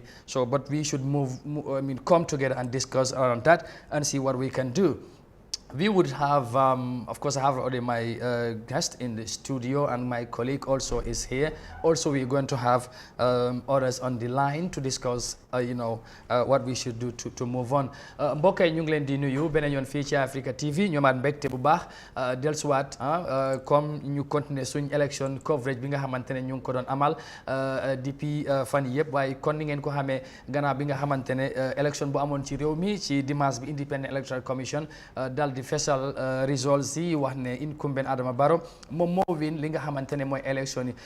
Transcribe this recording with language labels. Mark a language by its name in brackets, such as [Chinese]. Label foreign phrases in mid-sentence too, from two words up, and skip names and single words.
[English] So, but we should come together and discuss around that and see what we can do. We would have, of course, I have already my guest in the studio, and my colleague also is here. Also, we're going to have others on the line to discuss, you know, what we should do to move on. [Wolof] Mbokk yi ñu ngi leen di nuyu beneen yoon fii ci Africa TV ñoomaat mbégte bu baax dellusiwaat comme ñu continuer suñ [English] election coverage [Wolof] bi nga xamante ne ñu ngi ko doon amal depuis fan yii yëpp, waaye kon ni ngeen ko xamee gannaaw bi nga xamante ne election bu amoon ci réew mi ci dimanche bi Independent Electoral Commission dal di fesal results yi wax ne incumbent Adama Barrow moom moo win li nga xamante ne mooy élection yi.